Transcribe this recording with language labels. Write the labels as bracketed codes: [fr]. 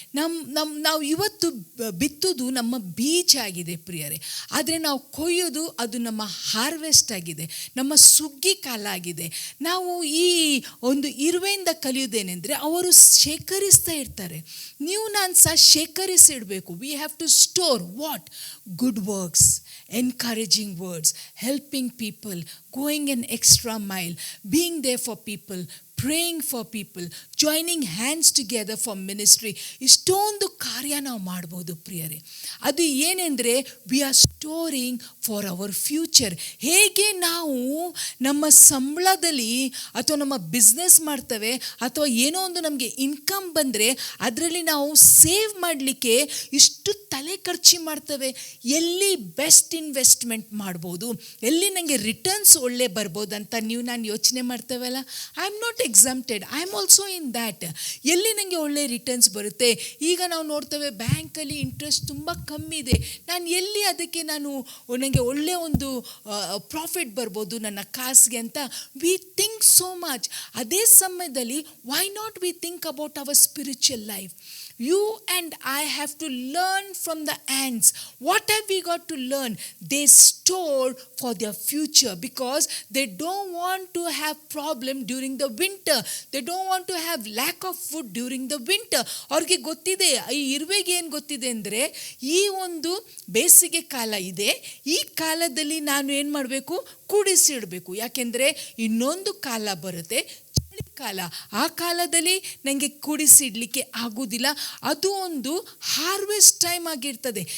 [kn] ನಾವು ಇವತ್ತು ಬಿತ್ತುವುದು ನಮ್ಮ ಬೀಜ ಆಗಿದೆ ಪ್ರಿಯರೇ, ಆದರೆ ನಾವು ಕೊಯ್ಯೋದು ಅದು ನಮ್ಮ ಹಾರ್ವೆಸ್ಟ್ ಆಗಿದೆ, ನಮ್ಮ ಸುಗ್ಗಿ ಕಾಲ ಆಗಿದೆ. ನಾವು ಈ ಒಂದು ಇರುವೆಯಿಂದ ಕಲಿಯೋದೇನೆಂದರೆ, ಅವರು ಶೇಖರಿಸ್ತಾ ಇರ್ತಾರೆ. ನೀವು ನಾನು ಸಹ ಶೇಖರಿಸಿಡಬೇಕು. [en] We have to store what? Good works, encouraging words, helping people, going an extra mile, being there for people, praying for people, joining hands together for ministry. [kn] ಇಷ್ಟೊಂದು ಕಾರ್ಯ ನಾವು ಮಾಡ್ಬೋದು ಪ್ರಿಯರೇ. ಅದು ಏನೆಂದರೆ, [en] We are storing for our future. [kn] ಹೇಗೆ ನಾವು ನಮ್ಮ ಸಂಬಳದಲ್ಲಿ ಅಥವಾ ನಮ್ಮ ಬಿಸ್ನೆಸ್ ಮಾಡ್ತೇವೆ, ಅಥವಾ ಏನೋ ಒಂದು ನಮಗೆ ಇನ್ಕಮ್ ಬಂದರೆ ಅದರಲ್ಲಿ ನಾವು ಸೇವ್ ಮಾಡಲಿಕ್ಕೆ ಇಷ್ಟು ತಲೆ ಖರ್ಚು ಮಾಡ್ತೇವೆ. ಎಲ್ಲಿ ಬೆಸ್ಟ್ ಇನ್ವೆಸ್ಟ್ಮೆಂಟ್ ಮಾಡ್ಬೋದು, ಎಲ್ಲಿ ನನಗೆ ರಿಟರ್ನ್ಸ್ ಒಳ್ಳೆ ಬರ್ಬೋದು ಅಂತ ನೀವು ನಾನು ಯೋಚನೆ ಮಾಡ್ತೇವಲ್ಲ. [en] I am not exempted, I am also in that. [kn] ಎಲ್ಲಿ ನನಗೆ ಒಳ್ಳೆ ರಿಟರ್ನ್ಸ್ ಬರುತ್ತೆ. ಈಗ ನಾವು ನೋಡ್ತೇವೆ ಬ್ಯಾಂಕಲ್ಲಿ ಇಂಟ್ರೆಸ್ಟ್ ತುಂಬ ಕಮ್ಮಿ ಇದೆ, ನಾನು ಎಲ್ಲಿ ಅದಕ್ಕೆ ನನಗೆ ಒಳ್ಳೆ ಒಂದು ಪ್ರಾಫಿಟ್ ಬರ್ಬೋದು ನನ್ನ ಕಾಸಿಗೆ ಅಂತ [en] We think so much. [kn] ಅದೇ ಸಮಯದಲ್ಲಿ [en] Why not we think about our spiritual life? You and I have to learn from the ants. What have we got to learn? They store for their future because they don't want to have problem during the winter. They don't want to have lack of food during the winter. [kn] ಅವ್ರಿಗೆ ಗೊತ್ತಿದೆ, ಈ ಇರುವೆಗೆ ಏನು ಗೊತ್ತಿದೆ ಅಂದರೆ, ಈ ಒಂದು ಬೇಸಿಗೆ ಕಾಲ ಇದೆ, ಈ ಕಾಲದಲ್ಲಿ ನಾನು ಏನು ಮಾಡಬೇಕು? ಕೂಡಿಸಿಡಬೇಕು. ಯಾಕೆಂದರೆ ಇನ್ನೊಂದು ಕಾಲ ಬರುತ್ತೆ, ಕಾಲ. ಆ ಕಾಲದಲ್ಲಿ ನನಗೆ ಕೂಡಿಸಿಡ್ಲಿಕ್ಕೆ ಆಗೋದಿಲ್ಲ. ಅದು ಒಂದು ಹಾರ್ವೆಸ್ಟ್ ಟೈಮ್ ಆಗಿರ್ತದೆ.